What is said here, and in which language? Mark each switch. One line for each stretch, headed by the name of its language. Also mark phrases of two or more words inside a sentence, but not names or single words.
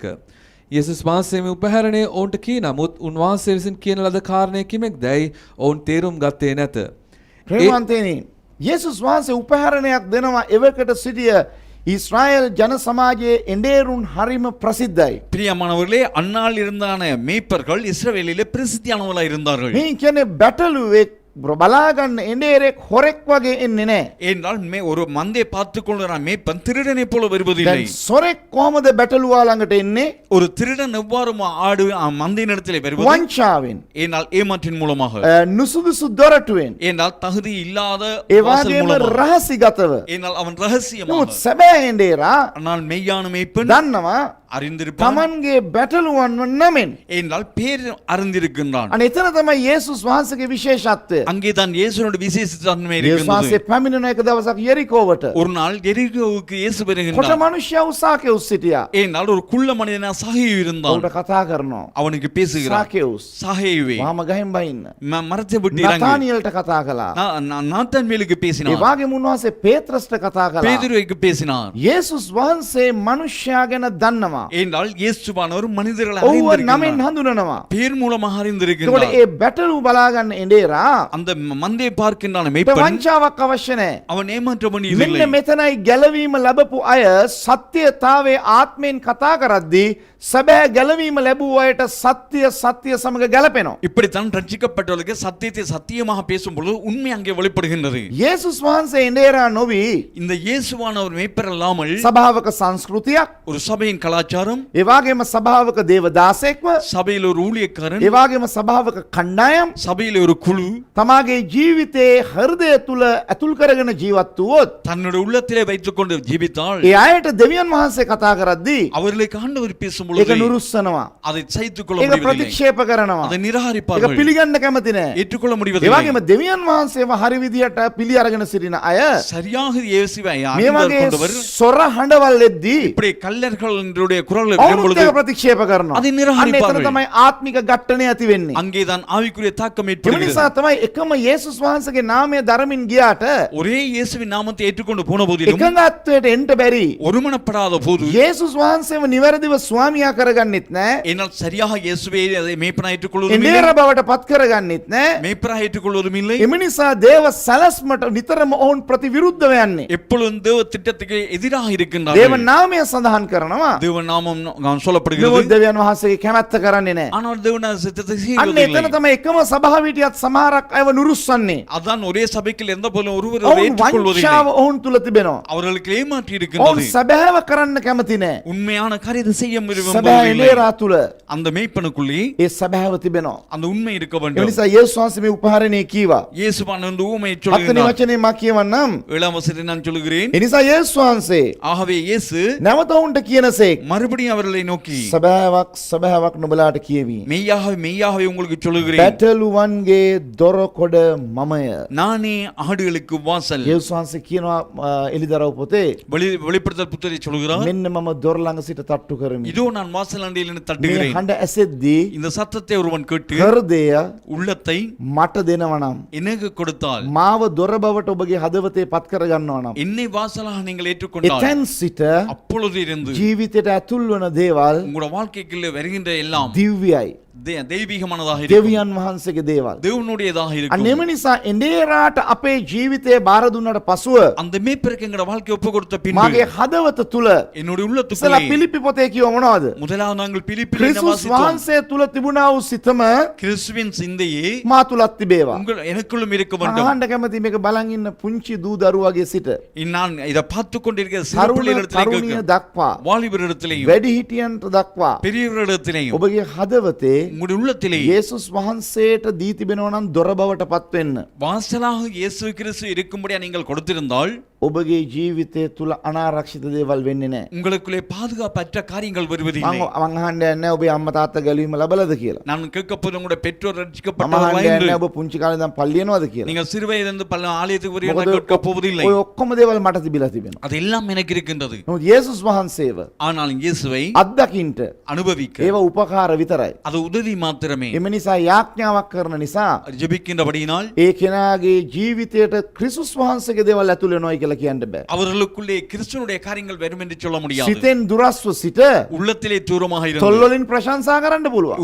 Sinhala: යේසුස් වහන්සේ මේ උපහැරණය ඔවුන්ට කී නමුත් උන්වහන්සේ විසින් කියන ලද කාරණය කිමෙක්දැයි ඔවුන් තේරුම් ගත්තේ නැත. ප්‍රේමවන්තයනි, යේසුස් වහන්සේ උපහරණයක් දෙනවා එවකට සිටිය ඊශ්‍රායල් ජන සමාජයේ එඬේරුන් හරිම ප්‍රසිද්ධයි.
Tamil: பிரியமானவர்களே, அந்நாள் இருந்தான மேய்ப்பர்கள் இஸ்ரவேலிலே பிரசித்தியானவர்களாக இருந்தார்கள்.
Sinhala: මේ කියන්නේ බැටළුවෙක් බලාගන්න එඬේරෙක් හොරෙක් වගේ එන්නේ නැහැ.
Tamil: என்றால் ஒரு மந்தை பார்த்து கொள்கிற மேய்ப்பன் திருடனை போல வருவதில்லை.
Sinhala: දැන් සොරෙක් කොහමද බැටළුවා ළඟට එන්නේ?
Tamil: ஒரு திருடன் எவ்வாறு ஆடு மந்தையின் இடத்திலே வருவது?
Sinhala: වංචාවෙන්.
Tamil: ஏனால் ஏமாற்றின் மூலமாக.
Sinhala: නුසුදුසු දොරටුවෙන්.
Tamil: ஏனால் தகுதி இல்லாத
Sinhala: ඒ
Tamil: வாசல்
Sinhala: වගේම
Tamil: மூலமாக.
Sinhala: රහසිගතව.
Tamil: ஏனால் அவன் ரகசியமாக.
Sinhala: නමුත් සැබෑ එඬේරා
Tamil: ஆனால் மெய்யான மேய்ப்பன்
Sinhala: දන්නවා
Tamil: அறிந்திருப்பான்.
Sinhala: තමන්ගේ බැටළුවන්ව නමින්.
Tamil: ஏனால் பேர் அறிந்திருக்கின்றான்.
Sinhala: අනේ එතන තමයි යේසුස් වහන්සේගේ විශේෂත්වය.
Tamil: அங்கேதான் இயேசுவினுடைய விசேஷ தன்மை
Sinhala: යේසුස්
Tamil: இருக்கின்றது.
Sinhala: වහන්සේ පැමිණෙන එක දවසක් යෙරිකෝවට.
Tamil: ஒரு நாள் எரிகோவுக்கு இயேசு
Sinhala: කොට
Tamil: வருகின்றார்.
Sinhala: මනුෂ්‍යව සාකෙවුස් සිටියා.
Tamil: ஏனால் ஒரு குள்ள மனிதனா சகையு இருந்தான்.
Sinhala: ඔහුට කතා කරනවා.
Tamil: அவனுக்கு பேசுகிறான்.
Sinhala: සාකෙවුස්
Tamil: சகையுவே
Sinhala: වහම ගහෙන් බයින්න.
Tamil: மரத்தை விட்டு இறங்கு.
Sinhala: නතානියල්ට කතා කළා.
Tamil: நாத்தான்வேலுக்கு
Sinhala: ඒ
Tamil: பேசினார்.
Sinhala: වගේම උන්වහන්සේ පේත්‍රස්ට කතා කළා.
Tamil: பேதுருவுக்கு பேசினார்.
Sinhala: යේසුස් වහන්සේ මනුෂ්‍යයා ගැන දන්නවා.
Tamil: ஏனால் இயேசுவானவர் மனிதர்களை
Sinhala: ඔහුව නමින්
Tamil: அறிந்திருக்கிறார்.
Sinhala: හඳුනනවා.
Tamil: பேர் மூலமாக
Sinhala: එතකොට
Tamil: அறிந்திருக்கிறார்.
Sinhala: ඒ බැටළු බලාගන්න එඬේරා
Tamil: அந்த மந்தையை பார்க்கின்றான
Sinhala: ට
Tamil: மேய்ப்பன்
Sinhala: වංචාවක් අවශ්‍ය නැහැ.
Tamil: அவன் ஏமாற்ற வேண்டியதில்லை.
Sinhala: මෙන්න මෙතනයි ගැලවීම ලැබපු අය සත්‍යතාවේ ආත්මයෙන් කතා කරද්දී සැබෑ ගැලවීම ලැබූ අයට සත්‍ය සමග ගැලපෙනවා.
Tamil: இப்படித்தான் ரட்சிக்கப்பட்டவர்களுக்கு சத்தியத்தை சத்தியமாக பேசும் பொழுது உண்மை அங்கே வெளிப்படுகின்றது.
Sinhala: යේසුස් වහන්සේ එඬේරා නොවි
Tamil: இந்த இயேசுவானவர் மேய்ப்பர் இல்லாமல்
Sinhala: සභාවක සංස්කෘතියක්,
Tamil: ஒரு சபையின் கலாச்சாரம்,
Sinhala: ඒ වගේම සභාවක දේවදාසෙක්ව,
Tamil: சபையில் ஒரு ஊழியக்காரன்,
Sinhala: ඒ වගේම සභාවක කණ්ඩායම්
Tamil: சபையில் ஒரு குழு
Sinhala: තමාගේ ජීවිතයේ හෘදය තුල ඇතුල් කරගෙන ජීවත් වුවොත්
Tamil: தன்னுடைய உள்ளத்திலே வைத்துக்கொண்டு ஜீவித்தால்
Sinhala: ඒ අයට දෙවියන් වහන්සේ කතා කරද්දී
Tamil: அவர்களுக்கு ஆண்டவர் பேசும்
Sinhala: ඒක
Tamil: பொழுது
Sinhala: නුරුස්සනවා.
Tamil: அதை சகித்துக் கொள்ள
Sinhala: ඒක
Tamil: முடிவதில்லை.
Sinhala: ප්‍රතික්ෂේප කරනවා.
Tamil: அதை
Sinhala: ඒක
Tamil: நிராகரிப்பார்கள்.
Sinhala: පිළිගන්න කැමති නැහැ.
Tamil: ஏற்றுக்கொள்ள
Sinhala: ඒ
Tamil: முடிவதில்லை.
Sinhala: වගේම දෙවියන් වහන්සේව හරි විදියට පිළි අරගෙන සිටින අය
Tamil: சரியாக இயேசுவை
Sinhala: මේ
Tamil: அறிந்து
Sinhala: වගේ
Tamil: கொண்டவர்
Sinhala: සොර හඬවල් එද්දී
Tamil: இப்படி කල්ලர்களுடைய குரல்
Sinhala: ඔවුන්
Tamil: வரும்பொழுது
Sinhala: ඒක ප්‍රතික්ෂේප කරනවා.
Tamil: அதை
Sinhala: අන්න එතන
Tamil: நிராகரிப்பார்கள்.
Sinhala: තමයි ආත්මික ඝට්ටනය ඇති වෙන්නේ.
Tamil: அங்கேதான் ஆவிக்குரிய தாக்கம்
Sinhala: ඒ
Tamil: ஏற்படுகிறது.
Sinhala: නිසා තමයි එකම යේසුස් වහන්සේගේ නාමය දරමින් ගියාට
Tamil: ஒரே இயேசுவின் நாமத்தை ஏற்றுக்கொண்டு போன போதிலும்
Sinhala: එකඟත්වයට එන්න බැරි.
Tamil: ஒருமனப்படாத போது
Sinhala: යේසුස් වහන්සේව නිවැරදිව ස්වාමියා කරගන්නෙත් නැහැ.
Tamil: என்னால் சரியாக இயேசுவை அதை மேய்ப்பனா ஏற்றுக்கொள்வதும் இல்லை,
Sinhala: එඬේර බවට පත් කරගන්නෙත් නැහැ.
Tamil: மேய்ப்பனா ஏற்றுக்கொள்வதும் இல்லை.
Sinhala: එම නිසා දේව සැලැස්මට නිතරම ඔවුන් ප්‍රතිවිරුද්ධව යන්නේ.
Tamil: எப்பொழுதும் தேவ திட்டத்துக்கு எதிராக
Sinhala: දේව
Tamil: இருக்கின்றார்கள்.
Sinhala: නාමය සඳහන් කරනවා.
Tamil: தேவ நாமம் சொல்லப்படுகிறது.
Sinhala: නමුත් දෙවියන් වහන්සේගේ කැමැත්ත කරන්නේ නැහැ.
Tamil: ஆனால் தேவன சித்தத்தை
Sinhala: අන්න
Tamil: செய்வதில்லை.
Sinhala: එතන තමයි එකම සභාව හිටියත් සමහරක් අයව නුරුස්සන්නේ.
Tamil: அதான் ஒரே சபைக்குள் எந்த போலும் ஒருவர்
Sinhala: ඔවුන්
Tamil: ஏற்றுக்கொள்வதில்லை.
Sinhala: වංචාව ඔවුන් තුල තිබෙනවා.
Tamil: அவர்களுக்கு ஏமாற்றி
Sinhala: ඔවුන්
Tamil: இருக்கின்றது.
Sinhala: සැබෑව කරන්න කැමති නැහැ.
Tamil: உண்மையான காரியத்தை செய்ய
Sinhala: සැබෑ
Tamil: விரும்புவதில்லை.
Sinhala: එඬේරා තුල
Tamil: அந்த மேய்ப்பனுக்குள்ளே
Sinhala: ඒ සැබෑව තිබෙනවා.
Tamil: அந்த உண்மை இருக்க
Sinhala: ඒ
Tamil: வேண்டும்.
Sinhala: නිසා යේසුස් වහන්සේ මේ උපහාරණේ කීවා.
Tamil: இயேசுவான் வந்து ஊமையை
Sinhala: හත්වෙනි
Tamil: சொல்லுகிறார்.
Sinhala: වචනේ මා කියවන්නම්.
Tamil: 7 வசனத்தில் நான் சொல்லுகிறேன்.
Sinhala: ඒ නිසා යේසුස් වහන්සේ
Tamil: ஆகவே இயேசு
Sinhala: නැවත ඔවුන්ට කියනසේක්
Tamil: மறுபடியும் அவர்களை நோக்கி
Sinhala: සැබෑවක් නුඹලාට කියවි.
Tamil: மெய்யாகவே உங்களுக்கு சொல்லுகிறேன்,
Sinhala: පැටළුවන්ගේ දොරකොඩ මමය.
Tamil: நானே ஆடுகளுக்கு வாசல்.
Sinhala: යේසුස් වහන්සේ කියනවා එලිදරව් පොතේ
Tamil: வெளிப்படுத்தல் புத்தரை சொல்கிறார்,
Sinhala: මෙන්න මම දොර ළඟ සිට තට්ටු කරමි.
Tamil: இதோ நான் வாசல் அண்டையில்
Sinhala: මේ
Tamil: தட்டுகிறேன்.
Sinhala: හඬ ඇසෙද්දී
Tamil: இந்த சத்தத்தை ஒருவன் கேட்டு
Sinhala: හෘදය
Tamil: உள்ளத்தை
Sinhala: මට දෙනවා නම්
Tamil: எனக்கு கொடுத்தால்,
Sinhala: මාව දොර බවට ඔබගේ හදවතේ පත් කර ගන්නවා නම්
Tamil: என்னை வாசலாக நீங்கள் ஏற்றுக்கொண்டால்,
Sinhala: එතෙන් සිට
Tamil: அப்பொழுது இருந்து
Sinhala: ජීවිතයට ඇතුල් වන දේවල්
Tamil: உங்களோட வாழ்க்கைக்குள்ள வருகின்ற எல்லாம்
Sinhala: දිව්‍යයි.
Tamil: தெய்வீகமானதாக இருக்கும்,
Sinhala: දෙවියන් වහන්සේගේ දේවල්.
Tamil: தேவனுடையதாக
Sinhala: අන්න
Tamil: இருக்கும்.
Sinhala: එම නිසා එඬේරාට අපේ ජීවිතේ බාර දුන්නට පසුව
Tamil: அந்த மேய்ப்பருக்கு எங்களோட வாழ்க்கை ஒப்பு கொடுத்த பின்பு
Sinhala: මගේ හදවත තුල
Tamil: என்னுடைய
Sinhala: ඉස්සලා
Tamil: உள்ளத்துக்குள்ளே
Sinhala: පිලිපි පොතේ කියව මොනවද?
Tamil: முதலாவது நாங்கள் பிலிப்பில்
Sinhala: ක්‍රිස්තුස් වහන්සේ තුල තිබුණා වූ සිතම
Tamil: கிறிஸ்துவின் சிந்தையே
Sinhala: මා තුලත් තිබේවා.
Tamil: உங்கள் எனக்குள்ளும் இருக்க வேண்டும்.
Sinhala: අහන්න කැමති මේක බලන් ඉන්න පුංචි දූ දරුවාගේ සිට
Tamil: நான் இதை பார்த்து கொண்டிருக்கிற சிறு பிள்ளைகளிடத்திலே
Sinhala: තරුණිය
Tamil: கேட்க,
Sinhala: දක්වා
Tamil: வாலிபரிடத்திலேயும்
Sinhala: වැඩිහිටියන්ට දක්වා
Tamil: பெரியவரிடத்திலேயும்
Sinhala: ඔබගේ හදවතේ
Tamil: உங்களுடைய உள்ளத்திலே
Sinhala: යේසුස් වහන්සේට දී තිබෙනවා නම් දොර බවට පත් වෙන්න.
Tamil: வாசலாக இயேசு கிறிஸ்து இருக்கும்படியா நீங்கள் கொடுத்திருந்தால்
Sinhala: ඔබගේ ජීවිතය තුල අනාරක්ෂිත දේවල් වෙන්නේ නැහැ.
Tamil: உங்களுக்குள்ளே பாதுகாப்பற்ற காரியங்கள் வருவதில்லை.
Sinhala: මම අහන්න යන්නේ ඔබේ අම්මා තාත්තා ගැලවීම ලැබලාද කියලා.
Tamil: நான் கேட்க போது உங்களுடைய பெற்றோர்
Sinhala: මම
Tamil: ரட்சிக்கப்பட்டவர்களா
Sinhala: අහන්න
Tamil: என்று.
Sinhala: යන්නේ ඔබ පුංචි කාලේ ඉඳන් පල්ලි යනවද කියලා.
Tamil: நீங்கள் சிறு வயதிலிருந்து பல ஆலயத்துக்கு
Sinhala: මොකද
Tamil: வருவீர்கள் கேட்க போவதில்லை.
Sinhala: ඔය ඔක්කොම දේවල් මට තිබිලා තිබෙනවා.
Tamil: அது எல்லாம் எனக்கு இருக்கின்றது.
Sinhala: නමුත් යේසුස් වහන්සේව
Tamil: ஆனால் இயேசுவை
Sinhala: අත්දකින්ට
Tamil: அனுபவிக்க
Sinhala: ඒව උපකාර විතරයි.
Tamil: அது உதவி மாத்திரமே.
Sinhala: එම නිසා යාඥාවක් කරන නිසා
Tamil: ஜெபிக்கின்றபடியினால்
Sinhala: ඒ කෙනාගේ ජීවිතයට ක්‍රිස්තුස් වහන්සේගේ දේවල් ඇතුල් වෙනවයි කියලා කියන්න බෑ.
Tamil: அவர்களுக்குள்ளே கிறிஸ்துவனுடைய காரியங்கள் வரும் என்று சொல்ல முடியாது.
Sinhala: සිතෙන් දුරස්ව සිට
Tamil: உள்ளத்திலே தூரமாக இருந்து
Sinhala: තොල්වලින් ප්‍රශංසා කරන්න පුළුවන්.